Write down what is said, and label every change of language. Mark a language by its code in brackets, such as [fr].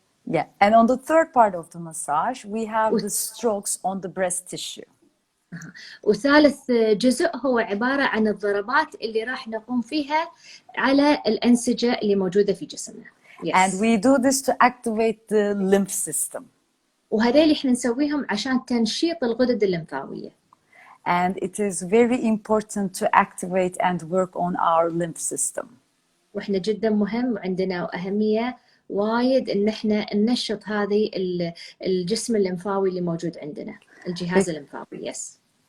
[en] Yeah, and on the third part of the massage, we have the strokes on the breast tissue. [ar] وثالث جزء هو عبارة عن الضربات اللي راح نقوم فيها على الأنسجة اللي موجودة في جسمنا. [en] And we do this to activate the lymph system. [ar] وهذيل احنا نسويهم عشان تنشيط الغدد الليمفاوية. [en] And it is very important to activate and work on our lymph system. [ar] واحنا جدا مهم وعندنا أهمية وايد ان احنا ننشط هذه الجسم الليمفاوي اللي موجود عندنا، الجهاز الليمفاوي. Yes.